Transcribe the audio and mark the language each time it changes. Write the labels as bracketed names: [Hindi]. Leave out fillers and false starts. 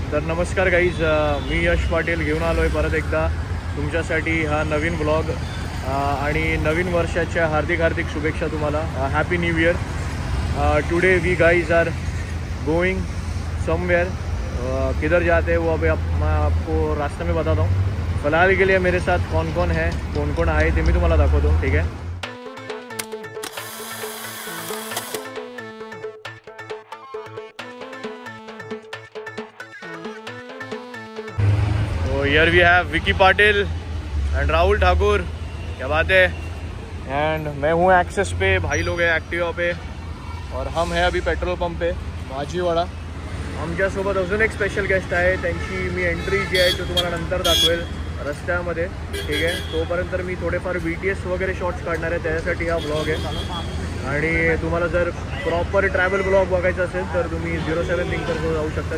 [Marathi] तर नमस्कार गाईज, मी यश पाटील घेऊन आलो आहे परत एकदा तुमच्यासाठी हा नवीन ब्लॉग आणि नवीन वर्षाच्या हार्दिक हार्दिक शुभेच्छा तुम्हाला. [English] Happy new year. Today we guys are going somewhere. [Hindi] किधर जाते हैं वो अभी मैं आपको रास्ते में बताता हूँ. फिलहाल के लिए मेरे साथ कौन कौन है, [Marathi] कौन कौन आहे ते मी तुम्हाला दाखवतो. [Hindi] ठीक है. [English] तो here we have Vicky Patil and Rahul Thakur. [Hindi] क्या बात है. एंड मैं हूँ एक्सेस पे, भाई लोग हैं ॲक्टिवा पे और हम हैं अभी पेट्रोल पंप पे भाजीवाडा. [Marathi] आमच्यासोबत अजून एक स्पेशल गेस्ट आहे, त्यांची मी एंट्री जी आहे तो तुम्हाला नंतर दाखवेल रस्त्यामध्ये. ठीक आहे. तोपर्यंत मी थोडेफार BTS वगैरे शॉर्ट्स काढणार आहे, त्याच्यासाठी हा ब्लॉग आहे. आणि तुम्हाला जर प्रॉपर ट्रॅव्हल ब्लॉग बघायचा असेल तर तुम्ही 07 लिंकवर जाऊ शकता.